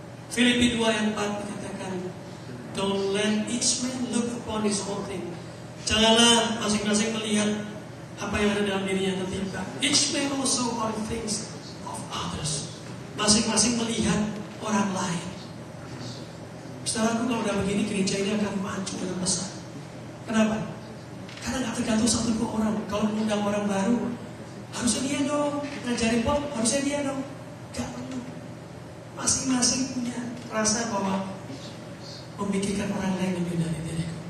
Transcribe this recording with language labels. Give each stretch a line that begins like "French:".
Indonesian: Filipi 2 ayat 4 dikatakan,
English: don't let each man look upon his own thing.
Indonesian: Janganlah masing-masing melihat apa yang ada dalam dirinya tertimpa.
English: Each man also on things of others.
Indonesian: Masing-masing melihat orang lain. Saudaraku, kalau udah begini gereja ini akan maju dengan besar. Kenapa? Karena gak tergantung satu dua orang. Kalau mengundang orang baru, harusnya dia dong. Ngajarin pop, harusnya dia dong. Gak perlu. Masing-masing punya rasa bahwa memikirkan orang lain lebih dari diriku.